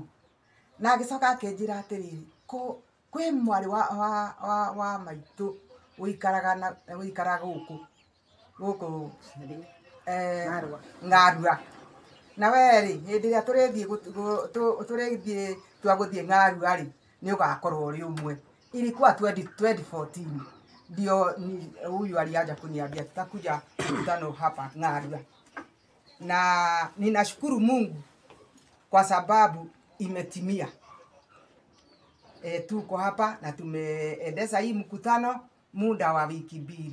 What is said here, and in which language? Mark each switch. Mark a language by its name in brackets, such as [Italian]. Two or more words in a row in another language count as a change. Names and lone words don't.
[Kikuyu] Na agĩcoka akĩnjĩra atĩrĩrĩ, kwĩ mwarĩ wa maitũ ũikaraga gũkũ Ng'arua. Na werĩ, hĩndĩ ĩrĩa tũrĩthiĩ twagũthiĩ Ng'arua rĩ, nĩ ũgakorwo ũrĩ ũmwe. [Swahili] Ilikuwa 2014 ndio huyu aliaja kuniambia tutakuja mkutano hapa Ng'arua. Na ninashukuru Mungu kwa sababu imetimia. Tuko hapa na tumeendesha hii mkutano muda wa wiki 2.